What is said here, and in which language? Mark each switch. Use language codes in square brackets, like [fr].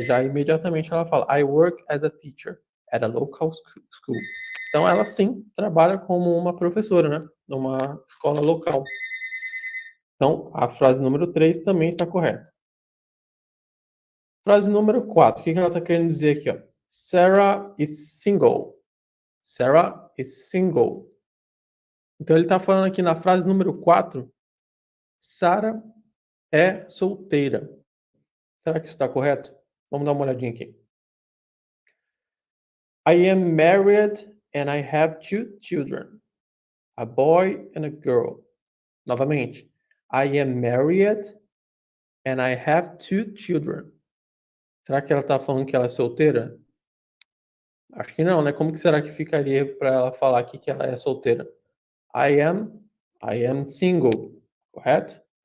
[pt] Já imediatamente ela fala, [en] I work as a teacher at a local school. [pt] Então, ela sim trabalha como uma professora, né? Numa escola local. Então, a frase número 3 também está correta. Frase número 4, o que ela está querendo dizer aqui? Ó? [en] Sarah is single. Sarah is single. [pt] Então, ele está falando aqui na frase número 4, Sarah é solteira. Será que isso está correto? Vamos dar uma olhadinha aqui. [en] I am married and I have 2 children, a boy and a girl. [pt] Novamente. [en] I am married and I have 2 children. [pt] Será que ela está falando que ela é solteira? Acho que não, né? Como que será que ficaria para ela falar aqui que ela é solteira? [en] I am single, [pt] correto?